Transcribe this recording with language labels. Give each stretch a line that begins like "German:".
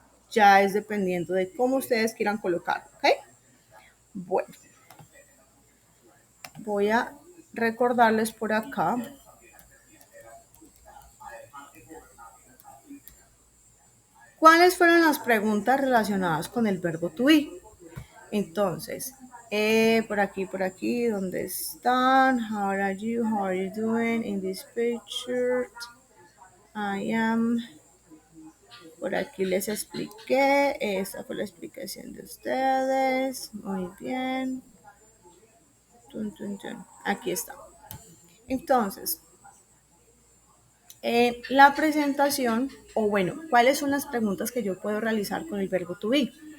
Spanish: Ya es dependiendo de cómo ustedes quieran colocar, ¿ok? Bueno, voy a recordarles por acá cuáles fueron las preguntas relacionadas con el verbo to be. Entonces, por aquí, ¿dónde están?
English: How are you? How are you doing in this picture? I am.
Spanish: Por aquí les expliqué. Esa fue la explicación de ustedes. Muy bien. Tun, tun, tun. Aquí está. Entonces, la presentación, o bueno, ¿cuáles son las preguntas que yo puedo realizar con el verbo to be?